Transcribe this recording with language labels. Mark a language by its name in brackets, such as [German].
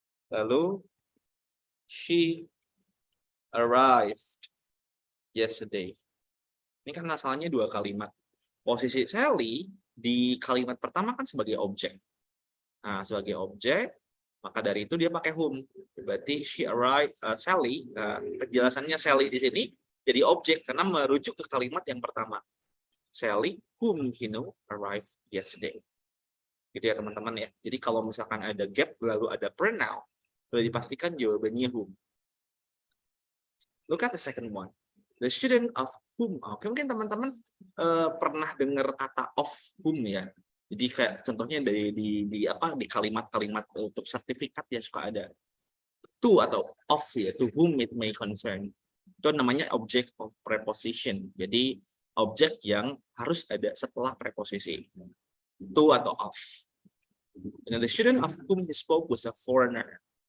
[Indonesian] Lalu [English] she arrived yesterday. [Indonesian] Ini kan asalnya dua kalimat. Posisi Sally di kalimat pertama kan sebagai objek. Nah, sebagai objek, maka dari itu dia pakai whom. Berarti she arrived, Sally, penjelasannya Sally di sini jadi objek karena merujuk ke kalimat yang pertama. [English] Sally, whom he knew, arrived yesterday. [Indonesian] Gitu ya teman-teman ya. Jadi kalau misalkan ada gap lalu ada pronoun, sudah dipastikan jawabannya whom. [English] Look at the second one. The student of whom. [Indonesian] Oke, mungkin teman-teman pernah dengar kata of whom ya. Jadi kayak contohnya di kalimat-kalimat untuk sertifikat ya suka ada to atau of ya, [English] to whom it may concern. [Indonesian] Itu namanya object of preposition. Jadi objek yang harus ada setelah preposisi. To atau of. [English] And the student of whom he spoke was a foreigner.